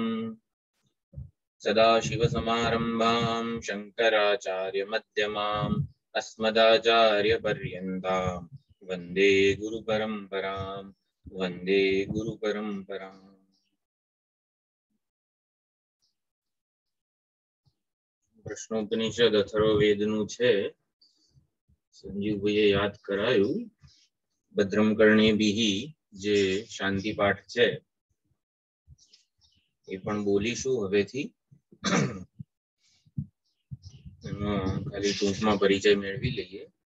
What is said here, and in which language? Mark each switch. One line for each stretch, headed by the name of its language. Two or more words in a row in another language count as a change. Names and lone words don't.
Sanskrit: सदाशिवसमारम्भां शङ्कराचार्यमध्यमाम् अस्मदाचार्यपर्यन्तां वन्दे गुरुपरम्परां वन्दे गुरुपरम्पराम्।
Gujarati: प्रश्नोपनिषद अथर्ववेदનું છે। સંજીવભાઈએ યાદ કરાયું ભદ્રમ કર્ણેભિઃ જે શાંતિ પાઠ છે એ પણ બોલીશું હવેથી। ખાલી ટૂંકમાં પરિચય મેળવી લઈએ।